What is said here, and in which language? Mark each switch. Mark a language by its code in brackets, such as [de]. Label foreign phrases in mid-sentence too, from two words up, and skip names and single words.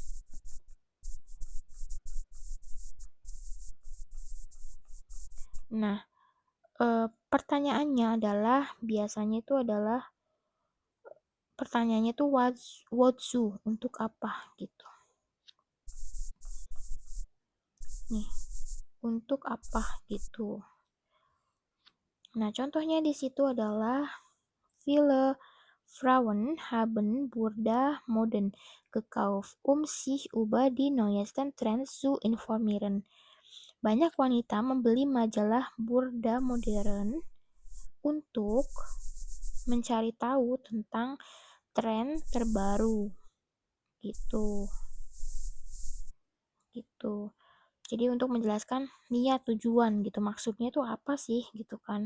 [id] Nah, pertanyaannya adalah biasanya itu adalah pertanyaannya itu wozu untuk apa gitu. Nih, untuk apa gitu. Nah, contohnya di situ adalah [de] viele Frauen haben Burda Moden gekauft, sich über die neuesten Trends zu informieren. [id] banyak wanita membeli majalah Burda modern untuk mencari tahu tentang tren terbaru gitu. Gitu. Jadi untuk menjelaskan niat tujuan gitu, maksudnya itu apa sih gitu kan.